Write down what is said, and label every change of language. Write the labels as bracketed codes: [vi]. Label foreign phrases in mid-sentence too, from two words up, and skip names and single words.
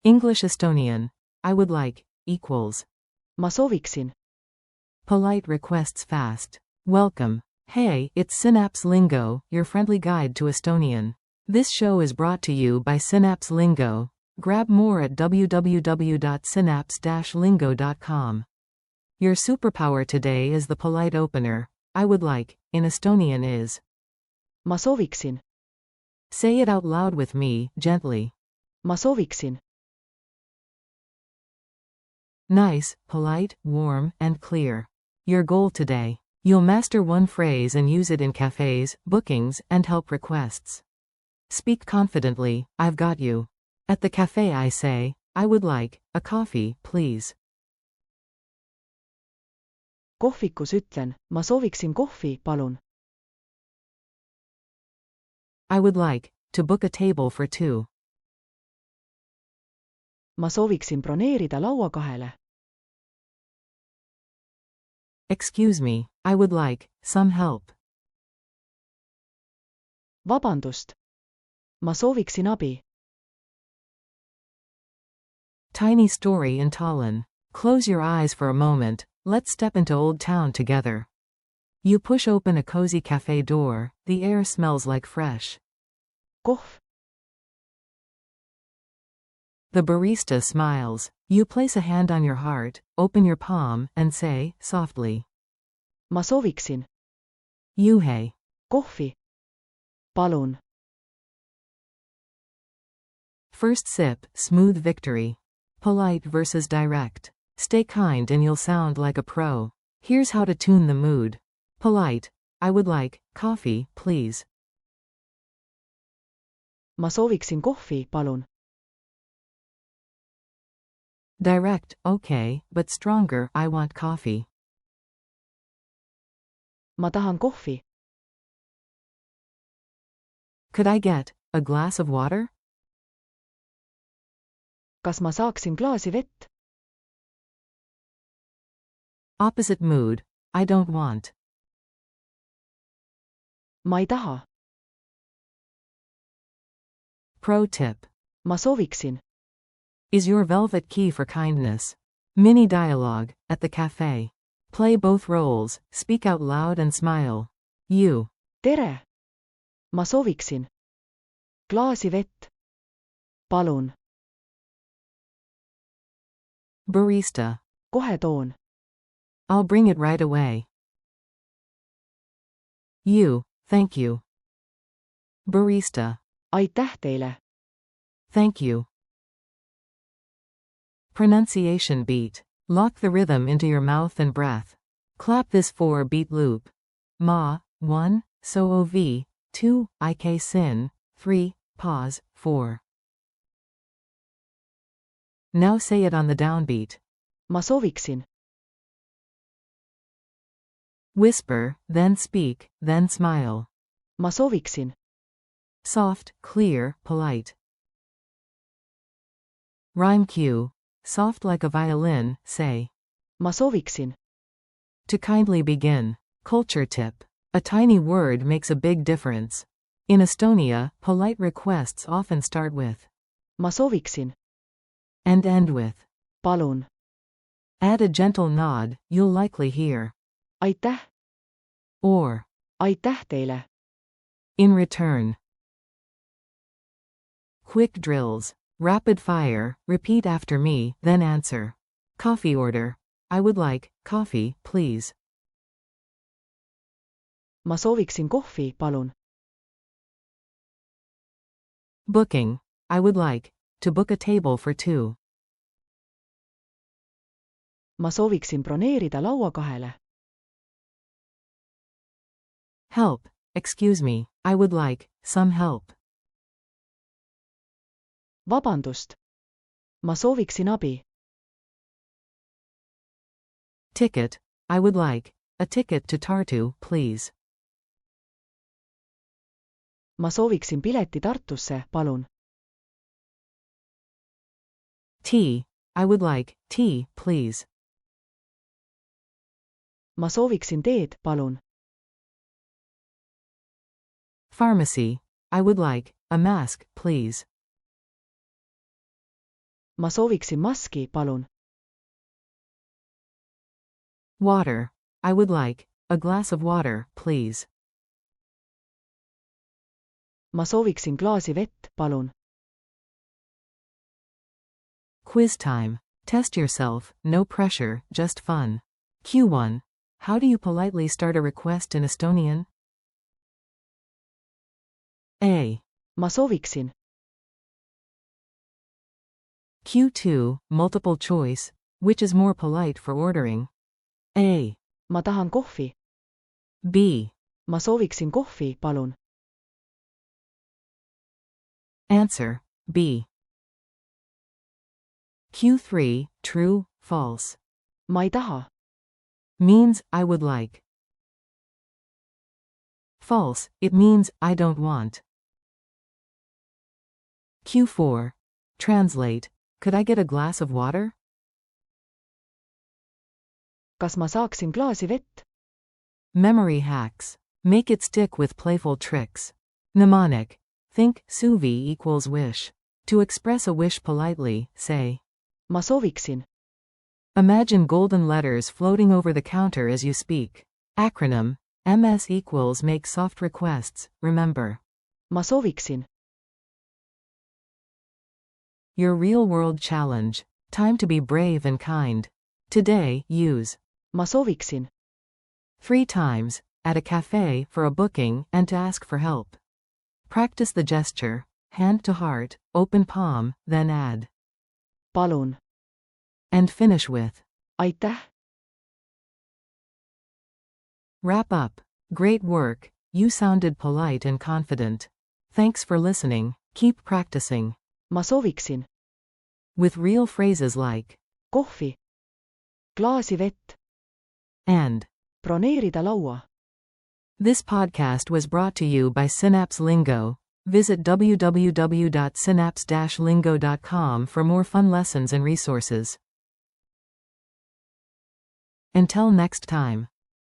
[en] English Estonian. I would like, equals. [et] ma sooviksin. [en] Polite requests fast. Welcome. Hey, it's Synapse Lingo, your friendly guide to Estonian. This show is brought to you by Synapse Lingo. Grab more at www.synapse-lingo.com. Your superpower today is the polite opener. I would like, in Estonian is. [et] ma sooviksin. [en] Say it out loud with me, gently. [et] ma sooviksin. [en] Nice, polite, warm, and clear. Your goal today. You'll master one phrase and use it in cafes, bookings, and help requests. Speak confidently, I've got you. At the cafe I say, I would like, a coffee, please. [et] Kohvikus ütlen, ma sooviksin kohvi, palun. [en] I would like, to book a table for two. [et] ma sooviksin broneerida laua 2. [en] Excuse me, I would like, some help. [et] Vabandust. ma sooviksin abi. [en] Tiny story in Tallinn. Close your eyes for a moment, let's step into Old Town together. You push open a cozy cafe door, the air smells like fresh. Kohv. The barista smiles. You place a hand on your heart, open your palm, and say, softly. [et] ma sooviksin. Juhe. Kohvi. Palun. [en] First sip, smooth victory. Polite versus direct. Stay kind and you'll sound like a pro. Here's how to tune the mood. Polite. I would like, coffee, please. [et] ma sooviksin kohvi, palun. [en] Direct, okay, but stronger, I want coffee. [et] ma tahan kohvi. [en] Could I get a glass of water? [et] Kas ma saaksin klaasi vett? [en] Opposite mood. I don't want. [et] ma ei taha. [en] Pro tip. [et] ma sooviksin. [en] Is your velvet key for kindness. Mini dialogue, at the cafe. Play both roles, speak out loud and smile. You. [et] Tere. ma sooviksin. Klaasi vett. Palun. [en] Barista. [et] Kohe toon. [en] I'll bring it right away. You. Thank you. Barista. [et] Aitäh teile. [en] Thank you. Pronunciation beat. Lock the rhythm into your mouth and breath. Clap this 4-beat loop. Ma, 1, soov, 2, ik sin, 3, pause, 4. Now say it on the downbeat. [et] ma sooviksin. [en] Whisper, then speak, then smile. [et] ma sooviksin. [en] Soft, clear, polite. Rhyme cue. Soft like a violin, say. [et] ma sooviksin. [en] To kindly begin. Culture tip. A tiny word makes a big difference. In Estonia, polite requests often start with [et] ma sooviksin. [en] and end with Palun. add a gentle nod, you'll likely hear Aitäh. or [et] Aitäh teile. [en] in return. Quick drills. Rapid fire, repeat after me, then answer. Coffee order. I would like, coffee, please. [et] ma sooviksin kohvi, palun. [en] Booking. I would like, to book a table for two. [et] ma sooviksin broneerida laua 2. [en] Help. Excuse me, I would like, some help. [et] Vabandust. ma sooviksin abi. [en] Ticket. I would like, a ticket to Tartu, please. [et] ma sooviksin pileti Tartusse, palun. [en] Tea. I would like, tea, please. [et] ma sooviksin teed, palun. [en] Pharmacy. I would like, a mask, please. [et] ma sooviksin maski, palun. [en] Water. I would like a glass of water, please. [et] ma sooviksin klaasi vett, palun. [en] Quiz time. Test yourself, no pressure, just fun. Q1. How do you politely start a request in Estonian? A. [et] ma sooviksin. [en] Q2. Multiple choice. Which is more polite for ordering? A. [et] ma tahan kohvi. [en] B. [et] ma sooviksin kohvi, palun. [en] Answer. B. Q3. True, false. [et] ma ei taha. [en] Means, I would like. False, it means, I don't want. Q4. Translate. Could I get a glass of water? [et] kas ma saaksin klaasi vett? [en] Memory hacks. Make it stick with playful tricks. Mnemonic. Think, suvi equals wish. To express a wish politely, say. [et] ma sooviksin. [en] Imagine golden letters floating over the counter as you speak. Acronym. MS equals make soft requests, remember. [et] ma sooviksin. [en] Your real-world challenge. Time to be brave and kind. Today, use [et] ma sooviksin. [en] 3 times, at a cafe, for a booking, and to ask for help. Practice the gesture, hand to heart, open palm, then add. palun. And finish with. aitäh. Wrap up. Great work, you sounded polite and confident. Thanks for listening, keep practicing. [et] ma sooviksin. [en] With real phrases like [et] kohvi. klaasi vett. [en] and. [et] broneerida laua. [en] This podcast was brought to you by Synapse Lingo. Visit www.synapse-lingo.com for more fun lessons and resources. Until next time.